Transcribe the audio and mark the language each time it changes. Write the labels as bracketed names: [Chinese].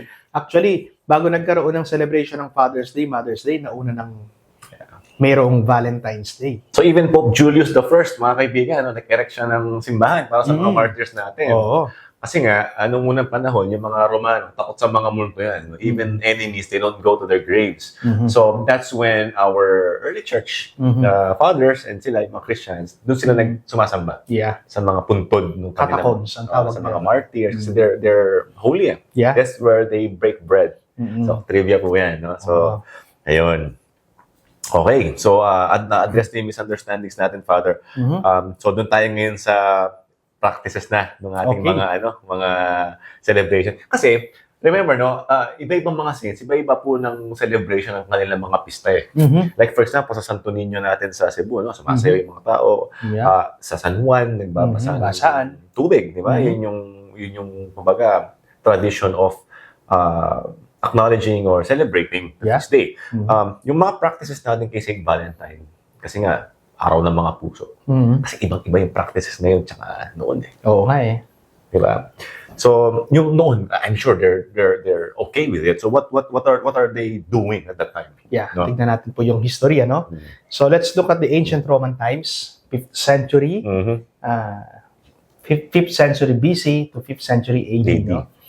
[Filipino] Actually, bago nagkaroon ng celebration ng Father's Day, Mother's Day, nauna ng mayroong Valentine's Day. So even Pope Julius the First, mga kaibigan, nag-erect siya ng simbahan para sa mga martyrs natin. Oo. Kasi nga, anong unang panahon, yung mga Romano, takot sa mga multo yan. [English] Even enemies, they don't go to their graves. So that's when our early church fathers and [Filipino] sila, yung mga Christians, doon sila sumasamba [English] Yeah. [Filipino] sa mga puntod ng kanilang, Catacombs, ang tawag sa mga nila. [English] martyrs. [Filipino] Kasi [English] they're holy. Yeah. That's where they break bread. Mhm. [Filipino] So trivia po yan. No? So, ayun. Okay. So, na-address na yung misunderstandings natin, Father. So, doon tayo ngayon sa practices na ng ating [English] Okay. [Filipino] mga celebration. Kasi, remember, no, iba-ibang mga saints, iba-iba po ng celebration ng kanilang mga pista eh. Like, for example, sa Santo Niño natin sa Cebu, no, sumasayaw yung mga tao. [English] Yeah. [Filipino] Sa San Juan, nagbabasa ng Basaan. tubig, di ba? Yun yung, kumbaga, [English] tradition of acknowledging or celebrating Yeah. this day. [Filipino] Yung mga practices natin kay St. Valentine, kasi nga, araw ng mga puso. Kasi ibang-iba yung practices ngayon tsaka noon eh. Oo nga eh. Di ba? So, yung noon, [English] I'm sure they're okay with it. So, what are they doing at that time? Yeah, [Filipino] No? tignan natin po yung history, no? [English] So let's look at the ancient Roman times, 5th century, 5th century BC to 5th century AD, no?